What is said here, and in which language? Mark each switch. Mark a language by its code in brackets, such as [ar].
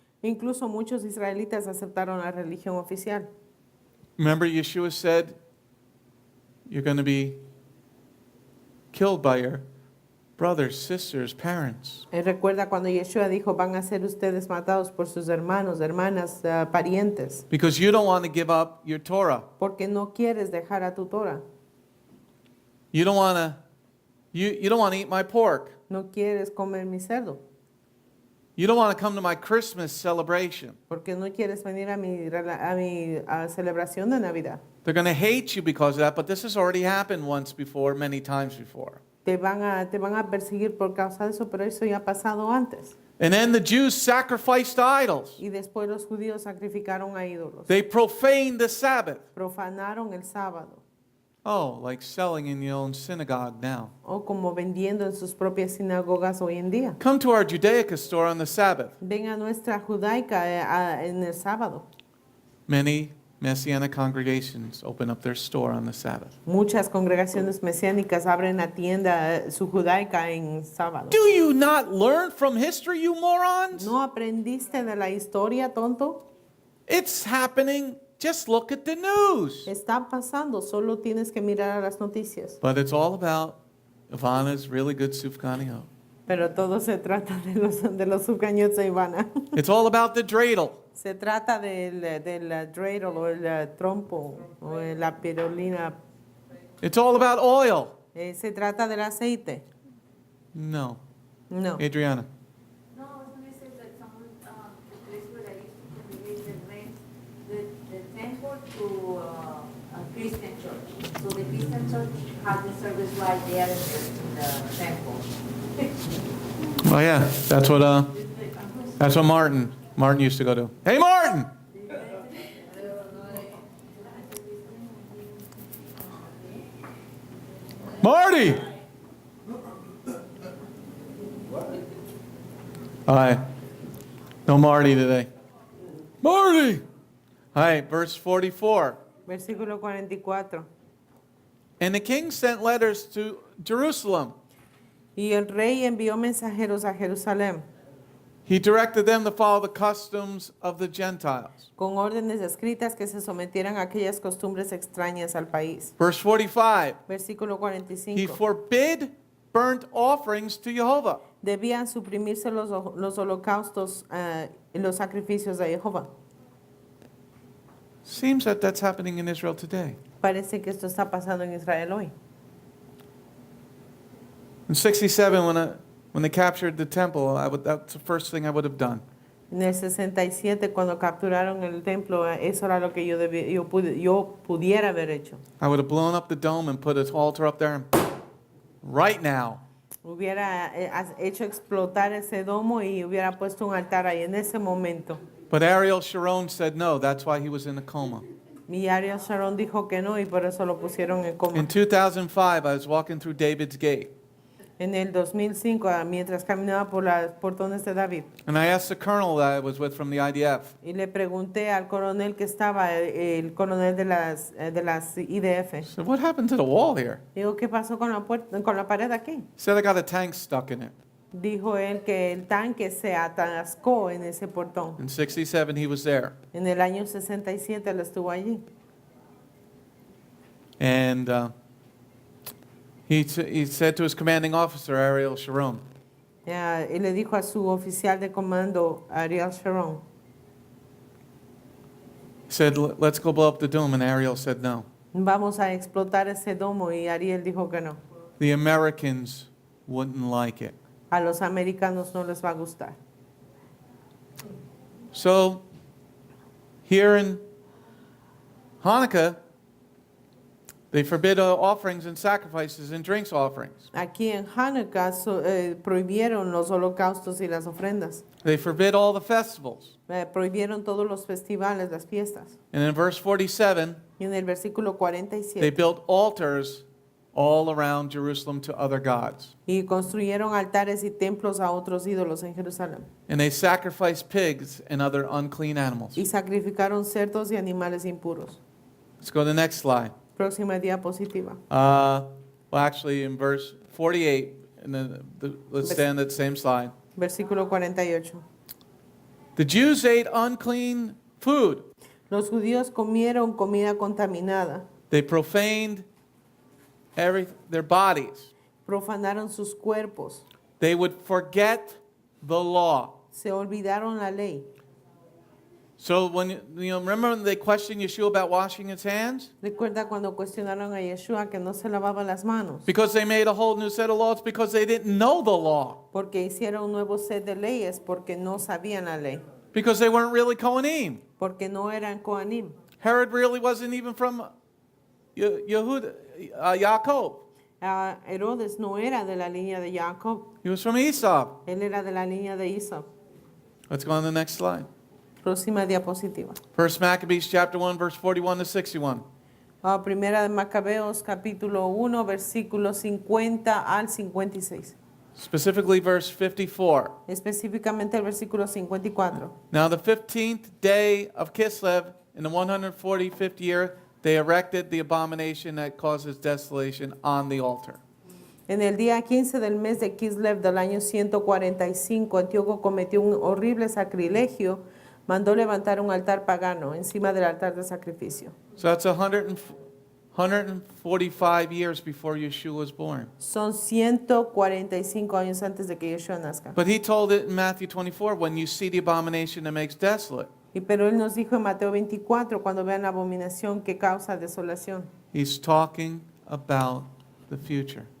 [es] Incluso muchos israelitas aceptaron la religión oficial. [en] Remember, Yeshua said, you're going to be killed by your brothers, sisters, parents. [es] Recuerda cuando Yeshua dijo, van a ser ustedes matados por sus hermanos, hermanas, parientes, [en] Because you don't want to give up your Torah. [es] porque no quieres dejar a tu Torah. [en] You don't want to you don't want to eat my pork. [es] No quieres comer mi cerdo, [en] You don't want to come to my Christmas celebration. [es] porque no quieres venir a mi celebración de Navidad. [en] They're going to hate you because of that, but this has already happened once before, many times before. [es] Te van a perseguir por causa de eso, pero eso ya ha pasado antes. [en] And then the Jews sacrificed idols. [es] Y después los judíos sacrificaron a ídolos. [en] They profaned the Sabbath. [es] Profanaron el sábado. [en] Oh, like selling in your own synagogue now. [es] O como vendiendo en sus propias sinagogas hoy en día. [en] Come to our Judaica store on the Sabbath. [es] Ven a nuestra judaica en el sábado. [en] Many Messianic congregations open up their store on the Sabbath. [es] Muchas congregaciones mesiánicas abren la tienda, su judaica en sábado. [en] Do you not learn from history, you morons? [es] ¿No aprendiste de la historia, tonto? [en] It's happening. Just look at the news. [es] Está pasando, solo tienes que mirar a las noticias. [en] But it's all about Ivana's really good sufganiyot. [es] Pero todo se trata de los subcañones de Ivana. [en] It's all about the dreidel. [es] Se trata del dreidel o el trompo o la pirulina. [en] It's all about oil. [es] Se trata del aceite. [en] No. [es] No. Adriana. [en] No, I was going to say that someone, the place where I used to believe that rent the temple to a Christian church. So the Christian church has the service right there in the temple. Oh yeah, that's what Martin used to go to. Hey Martin! Marty! All right. No Marty today. Marty! All right, verse 44. [es] Versículo 44. [en] And the king sent letters to Jerusalem. [es] Y el rey envió mensajeros a Jerusalén [en] He directed them to follow the customs of the Gentiles. [es] con órdenes escritas que se sometieran a aquellas costumbres extrañas al país. [en] Verse 45. [es] Versículo [en] He [es] 45. [en] forbid burnt offerings to Jehovah. [es] Debían suprimirse los holocaustos y los sacrificios de Jehová. [en] Seems that that's happening in Israel today. [es] Parece que esto está pasando en Israel hoy. [en] In 67, when they captured the temple, that's the first thing I would have done. [es] En el 67, cuando capturaron el templo, eso era lo que yo pudiera haber hecho. [en] I would have blown up the dome and put an altar up there and right now. [es] Hubiera hecho explotar ese domo y hubiera puesto un altar ahí en ese momento. [en] But Ariel Sharon said no, that's why he was in a coma. [es] Y Ariel Sharon dijo que no y por eso lo pusieron en coma. [en] In 2005, I was walking through David's gate. [es] En el 2005, mientras caminaba por los portones de David, [en] And I asked the colonel that I was with from the IDF, [es] y le pregunté al coronel que estaba, el coronel de las IDF, [en] I said, what happened to the wall here? [es] digo, ¿qué pasó con la pared aquí? [en] He said, I got a tank stuck in it. [es] Dijo él que el tanque se atascó en ese portón. [en] In 67, he was there. [es] En el año 67 él estuvo allí. [en] And he said to his commanding officer, Ariel Sharon, [es] Y le dijo a su oficial de comando, Ariel Sharon, [en] he said, let's go blow up the dome. And Ariel said no. [es] vamos a explotar ese domo, y Ariel dijo que no. [en] The Americans wouldn't like it. [es] A los americanos no les va a gustar. [en] So here in Hanukkah, They forbid offerings and sacrifices and drinks offerings. [es] Aquí en Hanukkah prohibieron los holocaustos y las ofrendas. [en] They forbid all the festivals. [es] Prohibieron todos los festivales, las fiestas. [en] And in verse 47, [es] Y en el versículo [en] they [es] 47, [en] built altars all around Jerusalem to other gods. [es] y construyeron altares y templos a otros ídolos en Jerusalén. [en] And they sacrificed pigs and other unclean animals. [es] Y sacrificaron cerdos y animales impuros. [en] Let's go to the next slide. [es] Próxima diapositiva. [en] Well, actually, in verse 48, and then let's stay on that same slide. [es] Versículo 48. [en] The Jews ate unclean food. [es] Los judíos comieron comida contaminada. [en] They profaned their bodies. [es] Profanaron sus cuerpos. [en] They would forget the law. [es] Se olvidaron la ley. [en] So when remember when they questioned Yeshua about washing his hands? [es] Recuerda cuando cuestionaron a Yeshua que no se lavaba las manos. [en] Because they made a whole new set of laws because they didn't know the law. [es] Porque hicieron un nuevo set de leyes porque no sabían la ley. [en] Because they weren't really Kohanim. [es] Porque no eran Kohanim. [en] Herod really wasn't even from Yaakov. [es] Herodes no era de la línea de Jacob. [en] He was from Esau. [es] Él era de la línea de Isa. [en] Let's go on to the next slide. [es] Próxima diapositiva. [en] First Maccabees chapter 1 verse 41 to 61. [es] Primera de Macabeos capítulo 1 versículos 50 al 56. [en] Specifically verse 54. [es] Específicamente el versículo 54. [en] Now the 15th day of Kislev in the 145th year they erected the abomination that causes desolation on the altar. [es] En el día 15 del mes de Kislev del año 145, Antíoco cometió un horrible sacrilegio, mandó levantar un altar pagano encima del altar de sacrificio. [en] So that's 145 years before Yeshua was born. [es] Son 145 años antes de que Yeshua nazca. [en] But he told it in Matthew 24, when you see the abomination that makes desolate. [es] Pero él nos dijo en Mateo 24, cuando vean la abominación que causa desolación. [en] He's talking about the future.